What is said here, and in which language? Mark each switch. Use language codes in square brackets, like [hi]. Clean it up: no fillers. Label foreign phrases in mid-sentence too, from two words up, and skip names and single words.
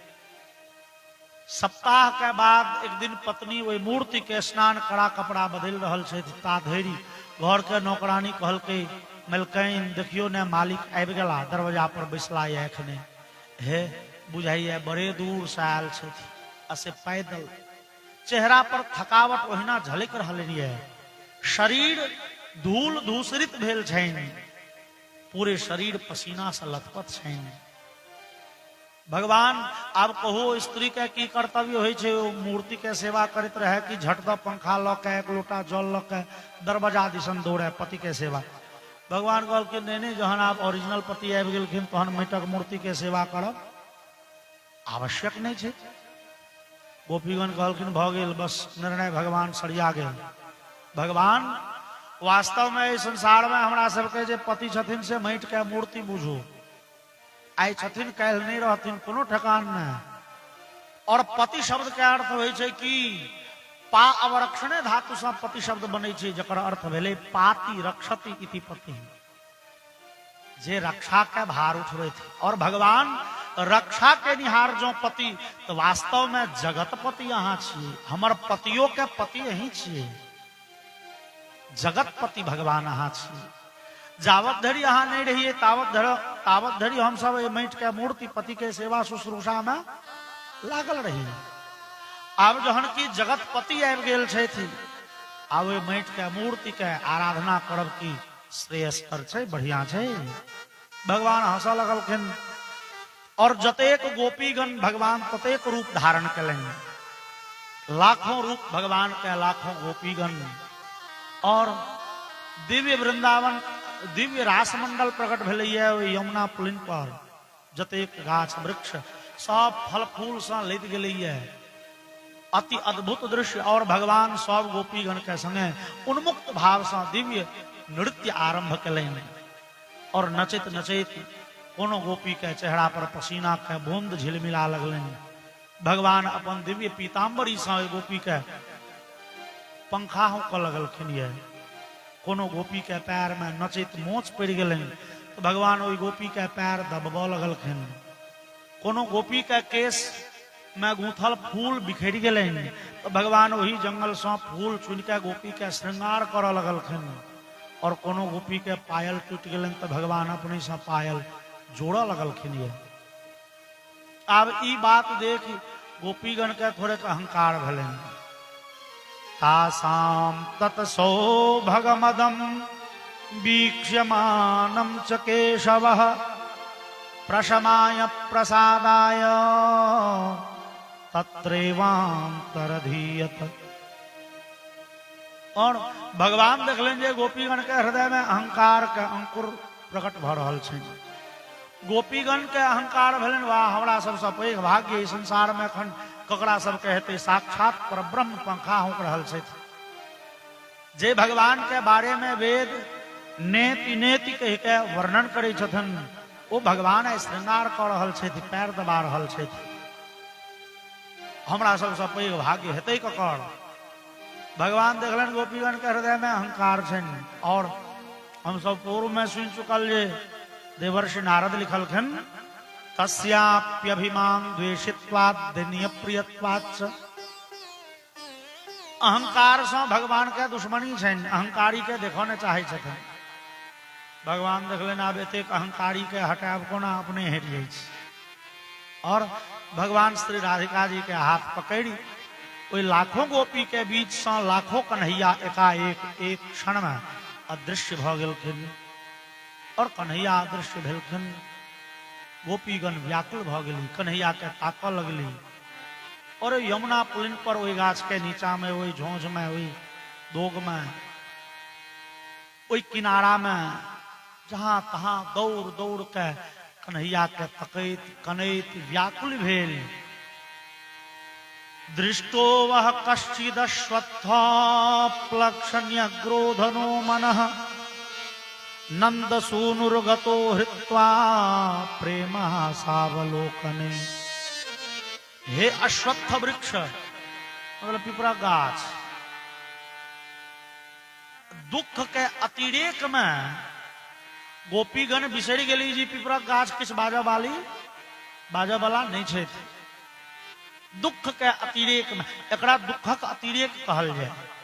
[mai] सप्ताह के बाद एक दिन पत्नी ओहि मूर्ति के स्नान करा कपड़ा बदल रहल छथि, ता धरि घर के नौकरानी कहलकै मलकैन देखियो ने मालिक आबि गेला, दरवाजा पर बैसला है एखने, हे बुझाइए बड़े दूर से आयल छथि, असे पैदल, चेहरा पर थकावट ओहिना झलक रहलनि है, शरीर धूल धूसरित भेल छनि, पूरे शरीर पसीना से लथपथ छनि। भगवान आब कहो स्त्री के की कर्तव्य होइ छै, मूर्ति के सेवा करैत रहे कि झट द पंखा ल के एक लोटा जल ल के दरवाजा दिसन दौड़े पति के सेवा। भगवान कहलखिन नहीं, जहन आप ओरिजिनल पति आबि गेलखिन तहन माटिक मूर्ति के सेवा करब आवश्यक नहीं छै। गोपीगण कहलखिन भ गेल, बस निर्णय भगवान सरिया गेल। भगवान वास्तव में इस संसार में हमरा सबके जे पति छथिन से माटि के मूर्ति बुझू, आई छथिन काल्हि नहीं रहथिन, कोनो ठेकान नहीं। और पति शब्द के अर्थ होइ छै कि [sa] पा अवरक्षणे [mai] धातु से पति शब्द बनै छै, जकर अर्थ भेलै [sa] पाति रक्षति इति पति, [mai] जे रक्षा के भार उठबै थे। और भगवान रक्षा के निहार जो पति, तो वास्तव में जगतपति अहाँ छियै, हमर पतियों के पति यही छियै, जगतपति भगवान अहाँ छियै। जावत धरि अहाँ नहीं रहिए तावत धरि हम सब माटि के मूर्ति पति के सेवा शुश्रूषा में लागल रही। आब जहन की जगतपति आबि गेल छथि, आब ओहि माटि के मूर्ति के आराधना करब की श्रेयस्कर छै, बढ़िया छै। भगवान हंसऽ लगलखिन और जतेक गोपीगण भगवान ततेक रूप धारण कलनि, लाखों रूप भगवान के, लाखों गोपीगण, और दिव्य वृंदावन दिव्य रासमंडल प्रकट भेलैया यमुना पुलिन पर। जतेक गाछ वृक्ष सब फल फूल से लद गेलैया, अति अद्भुत दृश्य। और भगवान सब गोपीगण के संगे उन्मुक्त भाव से दिव्य नृत्य आरंभ कलनि और नचैत नचैत कोनो गोपी के चेहरा पर पसीना के बूंद झिलमिला लगलन। भगवान अपन दिव्य पीताम्बरी से गोपी के पंखा होकर लगलखिन। ये कोनो गोपी के पैर में नचित मोच पड़ गलन तो भगवान ओई गोपी के पैर दबबो लगलखिन। कोनो गोपी के केस में गूंथल फूल बिखर गलन तो भगवान वही जंगल से फूल चुन के गोपी के श्रृंगार कर लगलखिन। और कोनो गोपी के पायल टूट गलन तो भगवान अपने से पायल जोड़ लगलखिन। ये अब ई बात देख गोपीगण के थोड़े अहंकार भलन। [sa] तासाम तत्सो भगमदम वीक्ष्यमानं च केशवः प्रशमाय प्रसादाय तत्रैवान्तरधीयत। [mai] और भगवान देखलन जे गोपीगण के हृदय में अहंकार के अंकुर प्रकट भ रहल छै। गोपीगण के अहंकार भेलन वाह हमरा सबसे पैघ भाग्य इस संसार में एखन ककरा सबके हेतै साक्षात परब्रह्म पंखा होक रहल छै। जे भगवान के बारे में वेद [sa] नेति नेति [mai] कह के वर्णन करै छथन ओ भगवान श्रृंगार कर रहल छै, पैर दबा रहल छै। हमरा सबसे पैघ भाग्य हेतै ककर। भगवान देखलन गोपीगण के हृदय में अहंकार छन। और हम सब पूर्व में सुन चुकल जे देवर्षि नारद लिखलखिन [sa] तस्याप्यभिमान द्वेषित्वात् दैन्य प्रियत्वात्। [mai] अहंकार से भगवान के दुश्मनी छन, अहंकारी के देखो ने चाहे छथन। भगवान देखलन आब एतेक अहंकारी के हटाब कोना अपने हट जाइ छै। और भगवान श्री राधिका जी के हाथ पकड़ी ओई लाखों गोपी के बीच से लाखों कन्हैया एकाएक एक क्षण में अदृश्य भ गेलखिन। और कन्हैया अदृश्य भेलखिन। गोपीगण व्याकुल भ गेली, कन्हैया के ताकऽ लगली। और यमुना पुलिन पर ओई गाछ के नीचा में ओई झोंझ में ओई दोग में ओई किनारा में जहां तहां दौड़ दौड़ के कन्हैया के तकैत कनैत व्याकुल भेल। [sa] दृष्टो वह कश्चिदश्वत्थः प्लक्षण्य ग्रोधनो मनः नंदसूनुर्गतो हृत्वा प्रेम सावलोकने। [mai] हे अश्वत्थ वृक्ष मतलब पिपरा गाछ, दुख के अतिरेक में गोपीगण बिसरि गेली जी पिपरा गाछ किछ बाजा वाला नहीं छे। दुख के अतिरेक में एकरा दुखक अतिरेक कहल जाय।